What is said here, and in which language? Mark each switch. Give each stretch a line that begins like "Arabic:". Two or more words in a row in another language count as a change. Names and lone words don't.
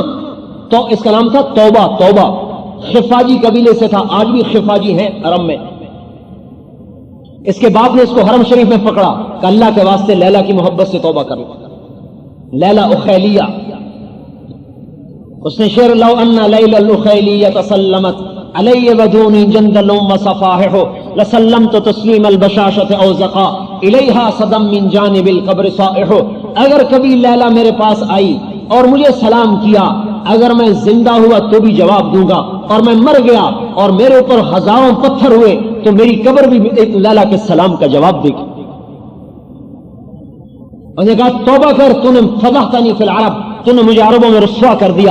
Urdu: تو اس کا نام تھا توبہ۔ توبہ خفاجی قبیلے سے تھا، آج بھی خفاجی ہیں حرم میں۔ اس کے باپ نے اس کو حرم شریف میں پکڑا کہ اللہ کے واسطے لیلا کی محبت سے توبہ کر لو، لیلا اخیلیہ۔ اس نے شعر
Arabic: لو ان لیلا الاخیلیہ تسلمت علی ودونی جندل وصفاحہ لسلمت تسلیم البشاشۃ او زقا الیہا صدم من جانب القبر صائح۔
Urdu: اگر کبھی لیلا میرے پاس آئی اور مجھے سلام کیا، اگر میں زندہ ہوا تو بھی جواب دوں گا، اور میں مر گیا اور میرے اوپر ہزاروں پتھر ہوئے تو میری قبر بھی ایک لیلا کے سلام کا جواب دے گی۔ انہوں نے کہا توبہ کر، تو نے
Arabic: فضحتنی فی العرب،
Urdu: تو نے مجھے عربوں میں رسوا کر دیا۔